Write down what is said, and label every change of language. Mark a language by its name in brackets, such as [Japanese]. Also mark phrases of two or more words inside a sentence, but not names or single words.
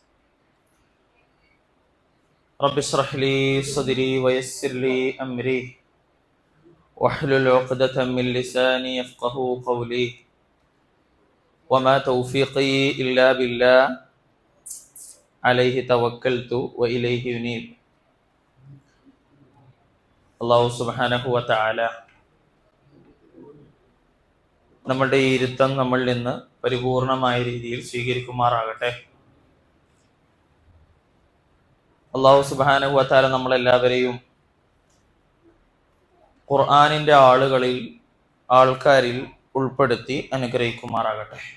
[Arabic] رب اشرح لي صدري ويسر لي أمري واحلل عقدة من لساني يفقه قولي وما توفيقي إلا بالله عليه توكلت وإليه ينيب. [Malayalam] അള്ളാഹു [Arabic] سبحانه وتعالى [Malayalam] നമ്മളുടെ ഈ ഇരുത്തം നമ്മളിൽ നിന്ന് പരിപൂർണമായ രീതിയിൽ സ്വീകരിക്കുമാറാകട്ടെ. അള്ളാഹു [Arabic] سبحانه وتعالى [Malayalam] നമ്മളെല്ലാവരെയും ഖുർആനിന്റെ ആൾക്കാരിൽ ഉൾപ്പെടുത്തി അനുഗ്രഹിക്കുമാറാകട്ടെ.